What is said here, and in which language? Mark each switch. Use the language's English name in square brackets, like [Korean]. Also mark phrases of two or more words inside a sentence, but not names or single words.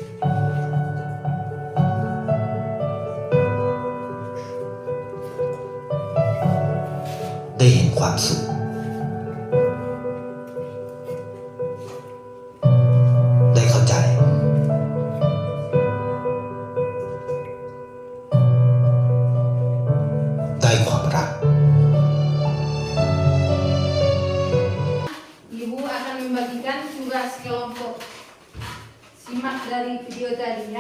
[Thai] ได้เห็นความสุข ได้เข้าใจ ได้ความรัก [Indonesian] Ibu akan membagikan tugas kelompok. Simak dari video tadi ya.